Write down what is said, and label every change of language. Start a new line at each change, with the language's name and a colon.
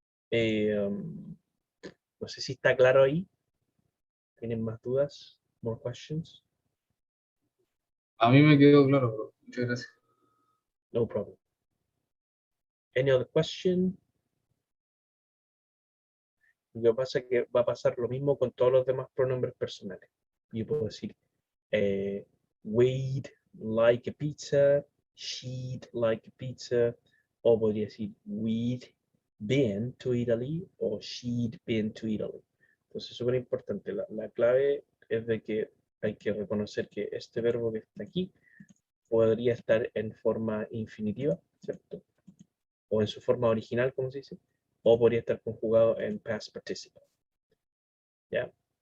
Spanish: No sé si está claro ahí. ¿Tienen más dudas?
English: More questions?
Spanish: A mí me quedó claro, profe. Muchas gracias.
English: No problem. Any other question?
Spanish: Lo que pasa es que va a pasar lo mismo con todos los demás pronombres personales. Yo puedo decir
English: we'd like a pizza, she'd like a pizza,
Spanish: o podría decir
English: we'd been to Italy o she'd been to Italy.
Spanish: Entonces es súper importante. La clave es de que hay que reconocer que este verbo que está aquí podría estar en forma infinitiva, ¿cierto? O en su forma original, como se dice, o podría estar conjugado en past participle. ¿Ya?